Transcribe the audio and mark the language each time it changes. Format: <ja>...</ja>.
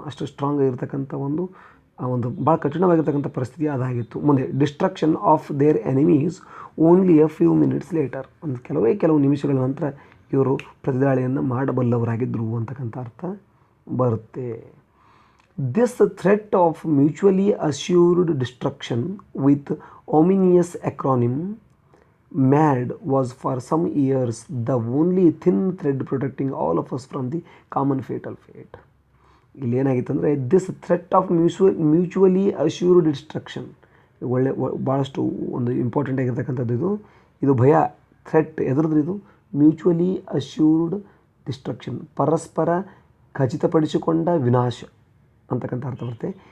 <kn>ಅಷ್ಟು ಸ್ಟ್ರಾಂಗ್ ಆಗಿರ್ತಕ್ಕಂಥ ಒಂದು ಭಾಳ ಕಠಿಣವಾಗಿರ್ತಕ್ಕಂಥ ಪರಿಸ್ಥಿತಿ ಅದಾಗಿತ್ತು. ಮುಂದೆ</kn> <en>destruction of their enemies only a few minutes later,</en> <kn>ಒಂದು ಕೆಲವು ನಿಮಿಷಗಳ ನಂತರ ಇವರು ಪ್ರತಿದಾಳಿಯನ್ನು ಮಾಡಬಲ್ಲವರಾಗಿದ್ದರು ಅಂತಕ್ಕಂಥ ಅರ್ಥ ಬರುತ್ತೆ.</kn> <en>This threat of mutually assured destruction with ominous acronym MAD was for some years the only thin thread protecting all of us from the common fatal fate.</en> <kn>ಇಲ್ಲಿ ಏನಾಗಿತ್ತು ಅಂದರೆ</kn> <en>this threat of mutually assured destruction,</en> <kn>ಭಾಳಷ್ಟು ಒಂದು important ಆಗಿರ್ತಕ್ಕಂಥದ್ದು ಇದು ಭಯ. Threat ಎದುರಿದ್ರೆ ಇದು</kn> <en>mutually assured destruction,</en> <kn>ಪರಸ್ಪರ ಖಚಿತಪಡಿಸಿಕೊಂಡ ವಿನಾಶ ಅಂತಕ್ಕಂಥ ಅರ್ಥ ಬರುತ್ತೆ.</kn>